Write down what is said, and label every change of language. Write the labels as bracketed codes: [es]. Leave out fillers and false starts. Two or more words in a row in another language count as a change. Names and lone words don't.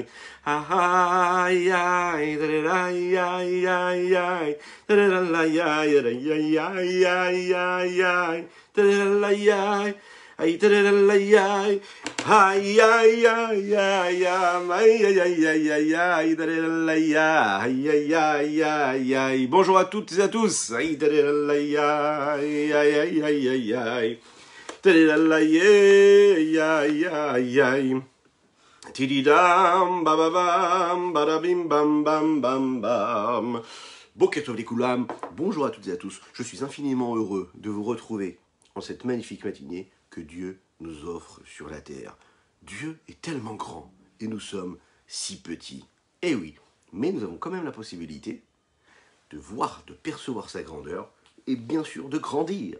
[fr] Ay, ay, ay, ay, ay, ay, tadadalay, ay, ay, ay, ay, ay, tadadalay, ay, tadadalay, ay, ay, ay, ay, ay, ay, tadadalay, ay, ay, ay, ay. Bonjour à toutes et à tous. Ay, tadadalay, ay, ay, ay, ay, ay, tadadalay, ay, ay, ay. Tididam, bababam, badabim, bam, bam, bam, bam. [he] בוקר טוב [fr] les Koulam, bonjour à toutes et à tous. Je suis infiniment heureux de vous retrouver en cette magnifique matinée que Dieu nous offre sur la terre. Dieu est tellement grand et nous sommes si petits. Eh oui, mais nous avons quand même la possibilité de voir, de percevoir sa grandeur et bien sûr de grandir.